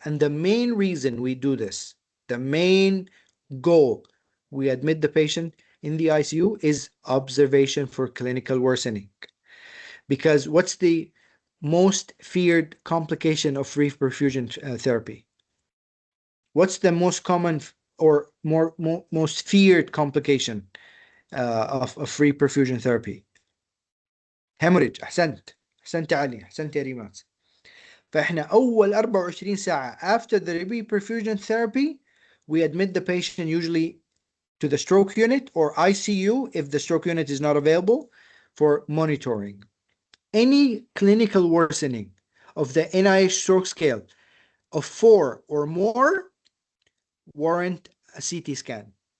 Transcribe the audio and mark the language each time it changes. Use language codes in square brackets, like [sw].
[en] And the main reason we do this, the main goal we admit the patient in the ICU is observation for clinical worsening. Because what's the most feared complication of reperfusion therapy? What's the most common or most feared complication of reperfusion therapy? hemorrhage. [ar] أحسنت علي، أحسنت يا ريمات. فإحنا أول 24 ساعة [en] after the reperfusion therapy, we admit the patient usually to the stroke unit or ICU if the stroke unit is not available for monitoring. Any clinical worsening of the NIH stroke scale of 4 or more warrant a CT scan.